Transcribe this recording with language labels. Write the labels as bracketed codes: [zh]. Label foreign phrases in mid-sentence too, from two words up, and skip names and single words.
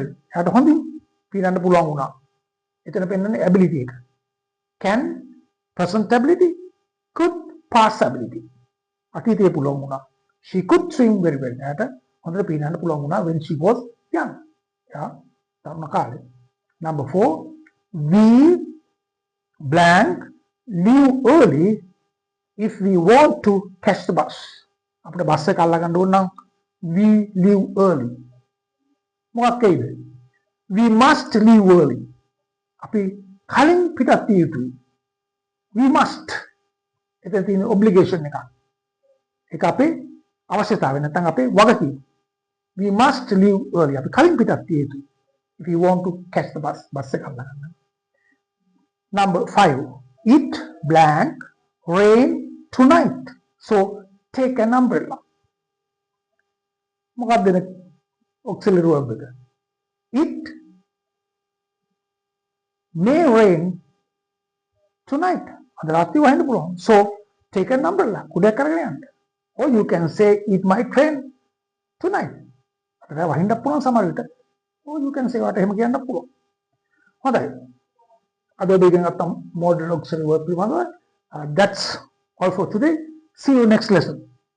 [si] එයාට හොඳින් පිරන්න පුළුවන් වුණා. එතන පෙන්වන්නේ ability එක. [en] Can present ability, could past ability. [si] අතීතයේ පුළුවන් වුණා. [en] She could swim very well. [si] එයාට හොඳට පිරන්න පුළුවන් වුණා [en] when she was young. [si] එයා තරුණ කාලේ. [en] Number 4. We blank leave early if we want to catch the bus. [si] අපිට බස් එක අල්ල ගන්න ඕන නම් [en] we leave early. [si] මොකක්ද? [en] We must leave early. [si] අපි කලින් පිටත් විය යුතුයි. [en] We must. [si] එතන තියෙන obligation එකක්. ඒක අපේ අවශ්‍යතාවය නැත්නම් අපේ වගකීම. [en] We must leave early. [si] අපි කලින් පිටත් විය යුතුයි. [en] If you want to catch the bus [si] එකක් ගන්න. [en] Number 5. It blank rain tonight. So take an umbrella. [si] මොකක්ද දෙන [en] auxiliary verb [si] එක? [en] It may rain tonight. [si] අද රාත්‍රී වහින්න පුළුවන්. [en] So take an umbrella. [si] කුඩයක් අරගෙන යන්න. [en] Or you can say it might rain tonight. [si] අද වහින්න පුළුවන් සමහර විට. [en] Or you can say [si] වට එහෙම කියන්න පුළුවන්. හොඳයි. අද අපි ඉගෙන ගත්ත [en] modal auxiliary verb [si] පිළිබඳව. [en] That's all for today. See you next lesson.